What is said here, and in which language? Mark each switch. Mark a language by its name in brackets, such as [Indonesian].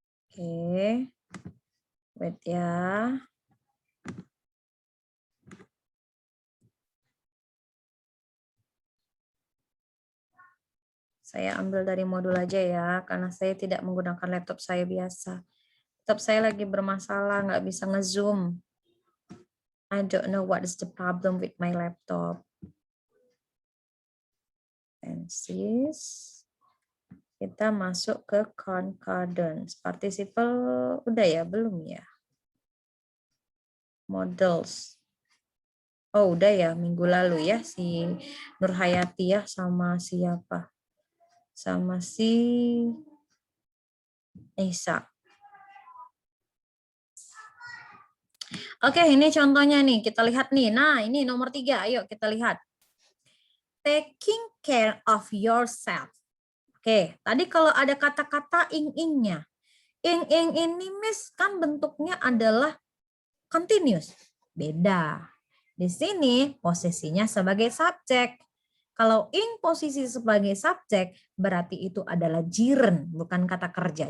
[Indonesian] Oke. Wait ya. Saya ambil dari modul aja ya, karena saya tidak menggunakan laptop saya biasa. Laptop saya lagi bermasalah, nggak bisa nge-zoom. [English] I don't know what is the problem with my laptop. [Indonesian] Tenses. Kita masuk ke concordance. Participle udah ya, belum ya? Models. Oh, udah ya, minggu lalu ya si Nurhayati ya sama siapa? Sama si Isa. Oke, ini contohnya nih, kita lihat nih. Nah, ini nomor 3, ayo kita lihat. [English] Taking care of yourself. [Indonesian] Oke, tadi kalau ada kata-kata ing-ingnya. Ing-ing ini, Miss, kan bentuknya adalah continuous. Beda. Di sini posisinya sebagai subjek. Kalau ing posisi sebagai subjek, berarti itu adalah gerund, bukan kata kerja.